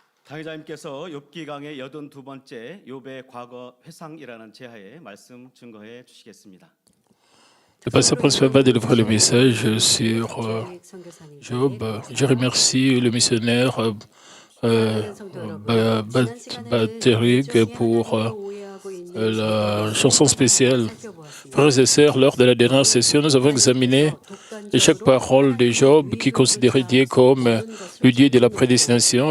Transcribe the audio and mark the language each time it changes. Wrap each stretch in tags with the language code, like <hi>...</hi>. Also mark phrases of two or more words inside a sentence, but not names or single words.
<ko>강의자님께서 욥기 강의 82번째 욥의 과거 회상이라는 제하에 말씀 증거해 주시겠습니다.</ko> <fr>Le pasteur principal va délivrer le message sur Job. Je remercie le missionnaire Batterig pour la chanson spéciale. Frères et sœurs, lors de la dernière session, nous avons examiné chaque parole de Job qui considérait Dieu comme le Dieu de la prédestination.</fr>